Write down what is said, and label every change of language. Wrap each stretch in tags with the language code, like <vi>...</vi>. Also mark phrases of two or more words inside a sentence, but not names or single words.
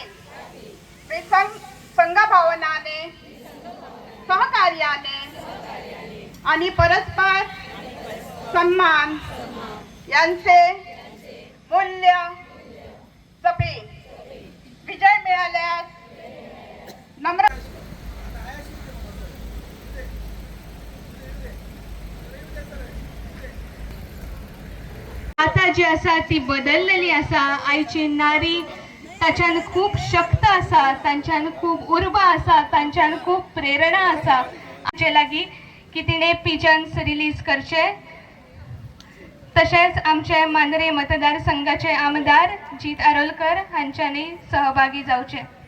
<mr>मी संघभावनाने, सहकार्याने आणि परस्पर सन्मान यांचे मूल्य जपेन. विजय मिळाल्यास नम्र</mr> <kok>आता जी आसा ती बदललेली आसा. आयची नारी ताच्यान खूब शक्त आसा, तांच्यान खूब उर्बा आसा, तांच्यान खूब प्रेरणा आसा. आमचे लागीं की तिणें</kok> <en>pigeons release</en> <kok>करचे. तशेंच आमचे मांद्रे मतदारसंघाचे आमदार जीत आरोलकर हांच्यांनी सहभागी जावचे.</kok>